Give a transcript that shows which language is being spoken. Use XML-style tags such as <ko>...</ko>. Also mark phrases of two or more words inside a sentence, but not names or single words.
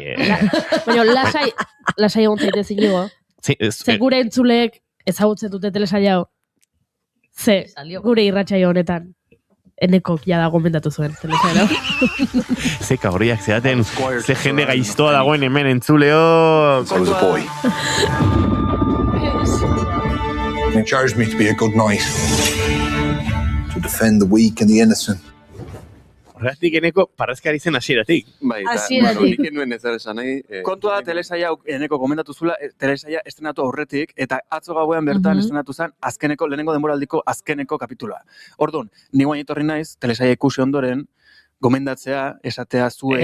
<eu>Baina, lasai egon zaitez inigo. Ze gure entzuleek ezagutzen dute telesaia hau. Ze, gure irratsaio honetan. Enekok jada gomendatu zuen telesaia. Zeka horiak zeaten, ze jende gaiztoa dagoen hemen entzuleo.</eu> <en>I was a boy. They chose me to be a good knight. To defend the weak and the innocent.</en> <eu>Horregatik eneko parrazkari zen hasieratik. Bai, nik enuen ezer esan nahi. Kontua da telesaia eneko gomendatu zula, telesaia estrenatu aurretik, eta atzo gauean bertan estrenatu zen azkeneko, lehenengo denboraldiko azkeneko kapitula. Orduan, ni guain etorri naiz, telesaia ikusi ondoren, gomendatzea, esatea zuen...</eu>